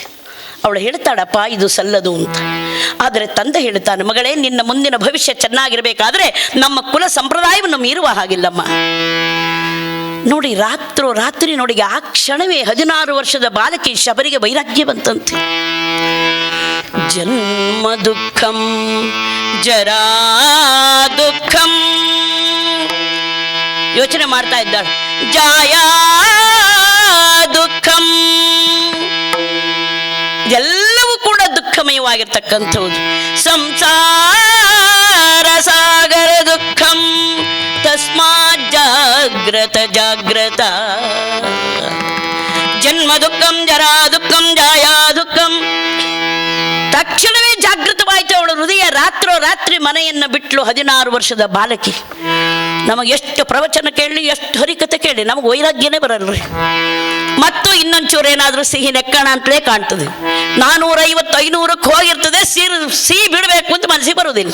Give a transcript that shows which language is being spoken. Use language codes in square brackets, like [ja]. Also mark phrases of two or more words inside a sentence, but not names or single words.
[kn] ಅವಳು ಹೇಳ್ತಾಳಪ್ಪ, ಇದು ಸಲ್ಲದು ಅಂತ. ಆದರೆ ತಂದೆ ಹೇಳ್ತಾನೆ, ಮಗಳೇ, ನಿನ್ನ ಮುಂದಿನ ಭವಿಷ್ಯ ಚೆನ್ನಾಗಿರ್ಬೇಕಾದ್ರೆ ನಮ್ಮ ಕುಲ ಸಂಪ್ರದಾಯವನ್ನು ಮೀರುವ ಹಾಗಿಲ್ಲಮ್ಮ. ನೋಡಿ, ರಾತ್ರಿ ನೋಡಿ, ಆ ಕ್ಷಣವೇ 16 ವರ್ಷದ ಬಾಲಕಿ ಶಬರಿಗೆ ವೈರಾಗ್ಯ ಬಂತಂತೆ. [sa] ಜನ್ಮ ದುಃಖಂ ಜರಾ ದುಃಖಂ [kn] ಯೋಚನೆ ಮಾಡ್ತಾ ಇದ್ದಾಳೆ. [sa] ಜಾಯಾ ದುಃಖಂ, [kn] ಎಲ್ಲವೂ ಕೂಡ ದುಃಖಮಯವಾಗಿರ್ತಕ್ಕಂಥದ್ದು. [sa] ಸಂಸಾರ ಸಾಗರ ದುಃಖಂ ತಸ್ಮಾತ್ ಜಾಗ್ರತ ಜಾಗ್ರತ. ಜನ್ಮ ದುಃಖಂ ಜರಾ ದುಃಖಂ ಜಾಯಾ ದುಃಖಂ. [kn] ತಕ್ಷಣವೇ ಜಾಗೃತವಾಯಿತು ಅವಳ ಹೃದಯ. ರಾತ್ರಿ ಮನೆಯನ್ನು ಬಿಟ್ಲು 16 ವರ್ಷದ ಬಾಲಕಿ. ನಮಗೆ ಎಷ್ಟು ಪ್ರವಚನ ಕೇಳಿ, ಎಷ್ಟು ಹರಿಕತೆ ಕೇಳಿ, ನಮಗೆ ವೈರಾಗ್ಯನೇ ಬರಲ್ರಿ. ಮತ್ತು ಇನ್ನೊಂಚೂರು ಏನಾದರೂ ಸಿಹಿ ನೆಕ್ಕಣ ಅಂತಲೇ ಕಾಣ್ತದೆ. 450-500ಕ್ಕೆ ಹೋಗಿರ್ತದೆ. ಸಿಹಿ ಬಿಡಬೇಕು ಅಂತ ಮನಸ್ಸಿಗೆ ಬರುವುದಿಲ್ಲ.